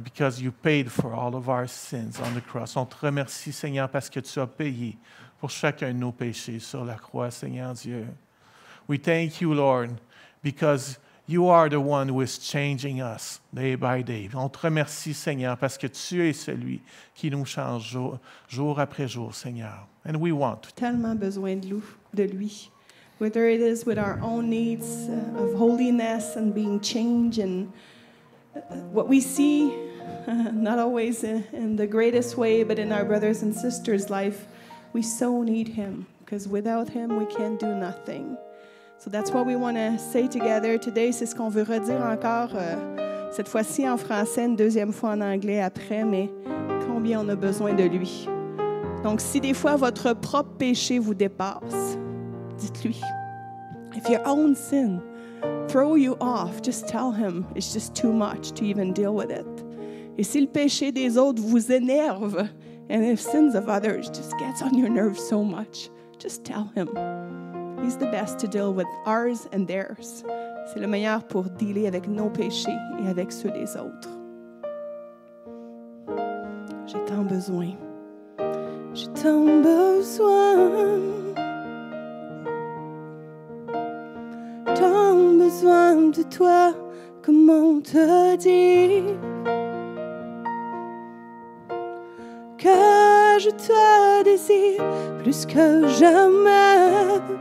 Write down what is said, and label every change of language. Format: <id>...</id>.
<en>Because you paid for all of our sins on the cross.</en> <fr>On te remercie, Seigneur, parce que tu as payé pour chacun de nos péchés sur la croix, Seigneur Dieu.</fr> <en>We thank you, Lord, because you are the one who is changing us day by day.</en> <fr>On te remercie, Seigneur, parce que tu es celui qui nous change jour après jour, Seigneur.</fr> <en>And we want to.</en> <fr>Tellement besoin de lui.</fr> <en>Whether it is with our own needs of holiness and being changed and what we see, not always in the greatest way, but in our brothers and sisters' life, we so need him, because without him, we can't do nothing. So that's what we want to say together today.</en> <fr>C'est ce qu'on veut redire encore Cette fois-ci en français, une deuxième fois en anglais après, mais combien on a besoin de lui. Donc, si des fois votre propre péché vous dépasse, dites-lui.</fr> <en>If your own sin throw you off, just tell him it's just too much to even deal with it.</en> <fr>Et si le péché des autres vous énerve,</fr> <en>and if sins of others just gets on your nerves so much, just tell him. He's the best to deal with ours and theirs.</en> <fr>C'est le meilleur pour dealer avec nos péchés et avec ceux des autres. J'ai tant besoin. J'ai tant besoin. Tant besoin de toi. Comment te dire que je te désire plus que jamais.</fr>